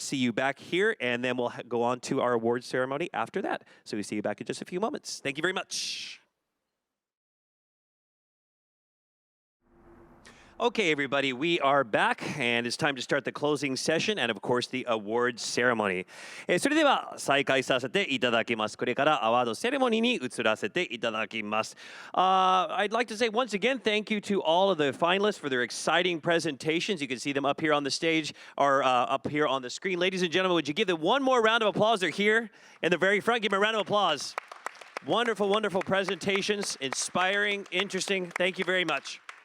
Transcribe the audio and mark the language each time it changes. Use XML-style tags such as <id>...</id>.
<en>See you back here, and then we'll go on to our awards ceremony after that. So we see you back in just a few moments. Thank you very much. Okay, everybody, we are back, and it's time to start the closing session and, of course, the awards ceremony.</en> <ja>それでは再開させていただきます。これからアワードセレモニーに移らせていただきます。</ja> <en>I'd like to say once again thank you to all of the finalists for their exciting presentations. You can see them up here on the stage or up here on the screen. Ladies and gentlemen, would you give them one more round of applause? They're here in the very front. Give them a round of applause. Wonderful, wonderful presentations. Inspiring, interesting. Thank you very much.</en>